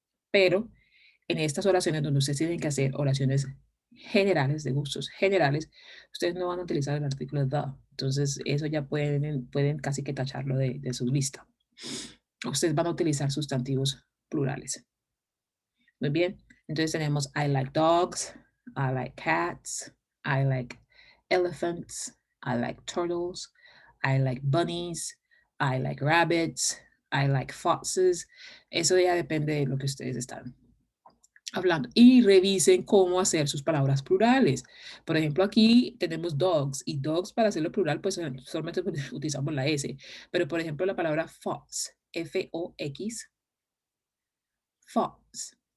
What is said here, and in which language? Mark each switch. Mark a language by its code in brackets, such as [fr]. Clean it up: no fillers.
[es] Pero en estas oraciones donde ustedes tienen que hacer oraciones generales, de gustos generales, ustedes no van a utilizar el artículo the. Entonces, eso ya pueden casi que tacharlo de su lista. Ustedes van a utilizar sustantivos plurales. Muy bien. Entonces tenemos [en] I like dogs, I like cats, I like elephants, I like turtles, I like bunnies, I like rabbits, I like foxes. [es] Eso ya depende de lo que ustedes están hablando. Y revisen cómo hacer sus palabras plurales. Por ejemplo, aquí tenemos dogs y dogs para hacerlo plural, pues solamente utilizamos la S. Pero por ejemplo, la palabra fox, F-O-X, fox.